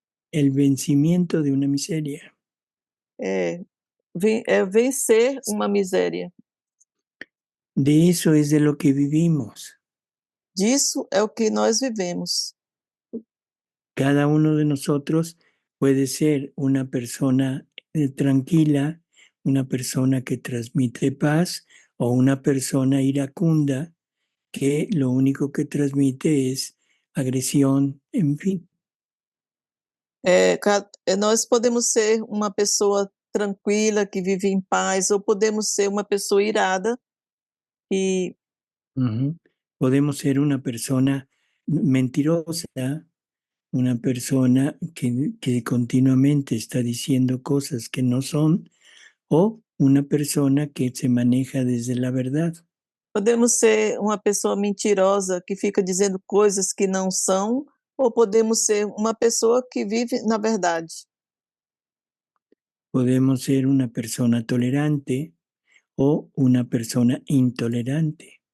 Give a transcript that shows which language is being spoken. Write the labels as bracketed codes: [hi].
[es] El vencimiento de una miseria. [pt] É vencer uma miséria. [es] De eso es de lo que vivimos. [pt] Disso é o que nós vivemos. [es] Cada uno de nosotros puede ser una persona tranquila, una persona que transmite paz o una persona iracunda que lo único que transmite es agresión, en fin. [pt] Nós podemos ser uma pessoa tranquila, que vive em paz, ou podemos ser uma pessoa irada e [es] Podemos ser una persona mentirosa, una persona que continuamente está diciendo cosas que no son, o una persona que se maneja desde la verdad. [pt] podemos ser uma pessoa mentirosa que fica dizendo coisas que não são, ou podemos ser uma pessoa que vive na verdade. [es] Podemos ser una persona tolerante o una persona intolerante.